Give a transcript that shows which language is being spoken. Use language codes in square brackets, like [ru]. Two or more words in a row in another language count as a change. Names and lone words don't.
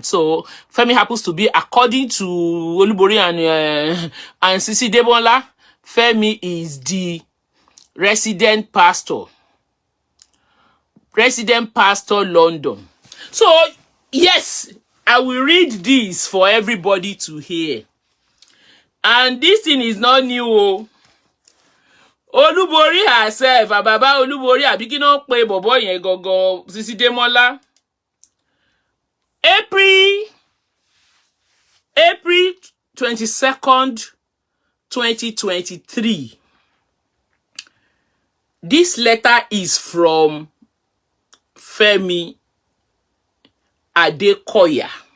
[en] So Femi happens to be, according to Olubori and Sisi Debola, Femi is the resident pastor London. So yes, I will read this for everybody to hear. And this thing is not new. Olubori herself, [yo] Baba Olubori, àbí no pe bobo yen gogo, Sisi Demola. [en] April 22nd, 2023. This letter is from Femi Adekoya.